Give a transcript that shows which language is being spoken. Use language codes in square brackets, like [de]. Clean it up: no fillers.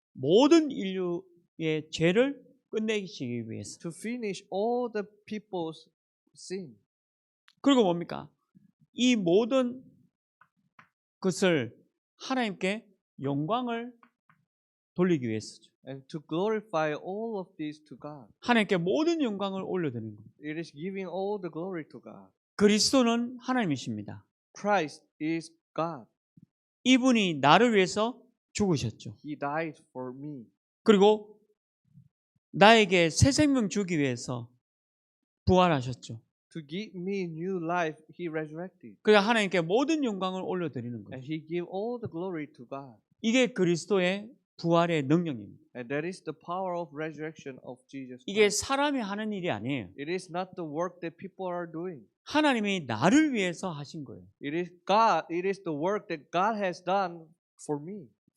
[ko] 모든 인류의 죄를 끝내시기 위해서. [en] To finish all the people's sin. [ko] 그리고 뭡니까? 이 모든 것을 하나님께 영광을 돌리기 위해서죠. [en] And to glorify all of this to God. [ko] 하나님께 모든 영광을 올려드리는 겁니다. [en] It is giving all the glory to God. [ko] 그리스도는 하나님이십니다. [en] Christ is God. [ko] 이분이 나를 위해서 죽으셨죠. [en] He died for me. [ko] 그리고 나에게 새 생명 주기 위해서 부활하셨죠. [en] To give me new life, he resurrected. [ko] 그래서 하나님께 모든 영광을 올려드리는 [en] And [ko] 거예요. [en] he gave all the glory to God. [ko] 이게 그리스도의 부활의 능력입니다. [en] And that is the power of resurrection of Jesus [ko] 이게 [en] Christ. [ko] 사람이 하는 일이 아니에요. [en] It is not the work that people are doing. [ko] 하나님이 나를 위해서 하신 거예요. [en] It is God. It is the work that God has done for me.